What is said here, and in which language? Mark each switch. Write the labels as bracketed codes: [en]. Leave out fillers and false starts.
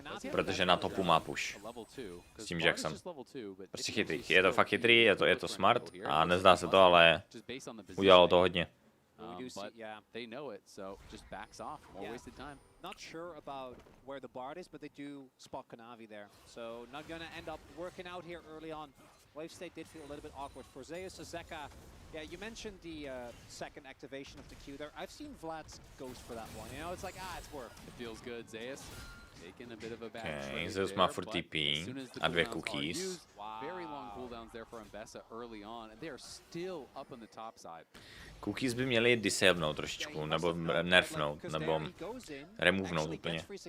[cs] Protože na topu má push. S tím Jackson. Prostě chytrý. Je to fakt chytrý, je to smart a nezdá se to, ale udělalo to hodně. [en] But they know it, so just backs off. More wasted time. Not sure about where the Bard is, but they do spot Kanavi there. So not gonna end up working out here early on. Wave state did feel a little bit awkward for Zeus. Zeka, yeah, you mentioned the second activation of the Q there. I've seen Vlad's ghost for that one. You know, it's like, it's worked. It feels good, Zeus. Taking a bit of a back [cs] okay, Zeus má furt TP a 2 cookies. [en] Very long cooldowns there for Mbessa early on, and they are still up on the top side. [cs] Cookies by měli disabnout trošičku, nebo nerfnout, nebo removenout úplně.